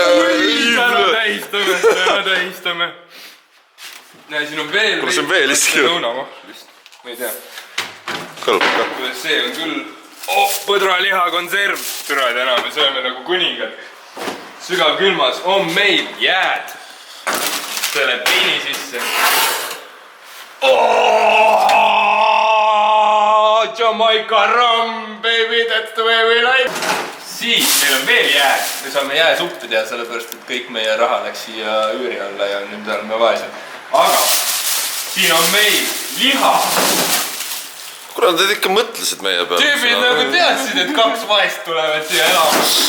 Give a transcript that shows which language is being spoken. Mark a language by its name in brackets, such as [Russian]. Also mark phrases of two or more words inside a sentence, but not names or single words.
[Estonian] Tähistame. Näe, siin on veel. Kuule, see on veel iski. Lõunamahlist. Ma ei tea. Kõlbab ka. Kuule, see on küll põdraliha konserv. Türa täna me sööme nagu kuningad. Sügav külmas on meil jääd. See läheb piini sisse. [English] Jamaica rum, baby, that's the way we like. [Estonian] Siis meil on veel jääd. Me saame jääsuppi teha, sellepärast, et kõik meie raha läks siia üüri alla ja nüüd oleme vaesed. Aga siin on meil liha. Kuule, nad ikka mõtlesid meie peale. Tüübid nagu teadsid, et 2 vaest tulevad siia elama.